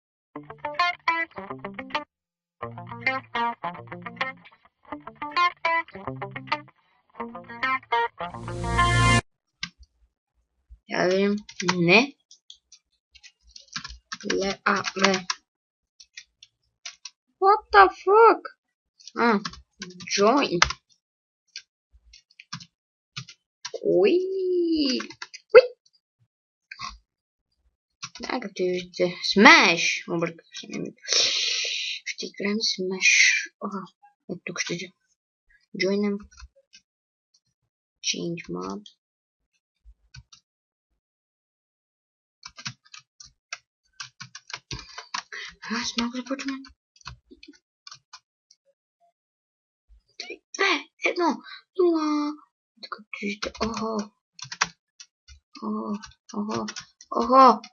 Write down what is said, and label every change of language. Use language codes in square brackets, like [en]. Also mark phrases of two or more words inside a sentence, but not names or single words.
[bg] Я видим. Не. [en] Ле. What the fuck? Join. Quit. [bg] Да, както виждате. Smash! Обърках се. Ще играем Smash. Ето тук ще join. [en] Change map. [bg] Аз малко започваме. 3, 2, 1, 0. Така виждате. Охо.